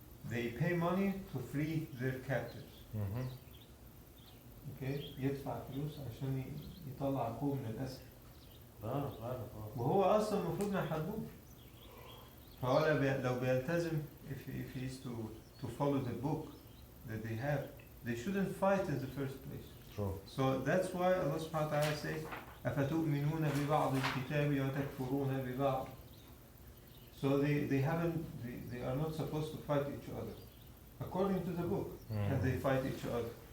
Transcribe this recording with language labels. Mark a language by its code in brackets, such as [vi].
[en] they pay money to free their captives. Mhm. [ar] Okay, يدفع فلوس عشان يطلع أخوه من الأسر. بعرف وهو أصلا المفروض ما يحاربوش. فهو لو بيلتزم [en] if he is to follow the book that they have, they shouldn't fight in the first place. True. So that's why Allah subhanahu wa ta'ala says [ar] أفتؤمنون ببعض الكتاب وتكفرون ببعض. [en] So they are not supposed to fight each other according to the book, and they fight each other.